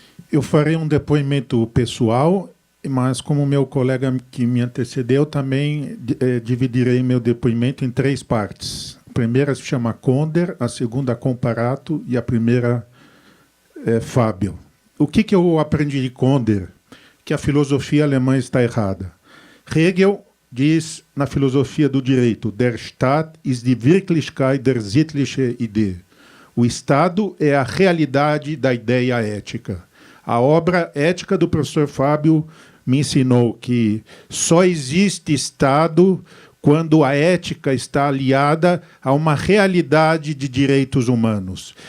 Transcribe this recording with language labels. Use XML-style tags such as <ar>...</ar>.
<pt>Eu farei um depoimento pessoal, mas como meu colega que me antecedeu, também dividirei meu depoimento em 3 partes. A primeira se chama Conder, a segunda Comparato e a primeira Fábio. O que eu aprendi de Conder? Que a filosofia alemã está errada. Hegel diz na filosofia do direito,</pt> <de>der Staat ist die Wirklichkeit der sittlichen Idee.</de> <pt>O Estado é a realidade da ideia ética. A obra Ética do professor Fábio me ensinou que só existe Estado quando a ética está aliada a uma realidade de direitos humanos.</pt>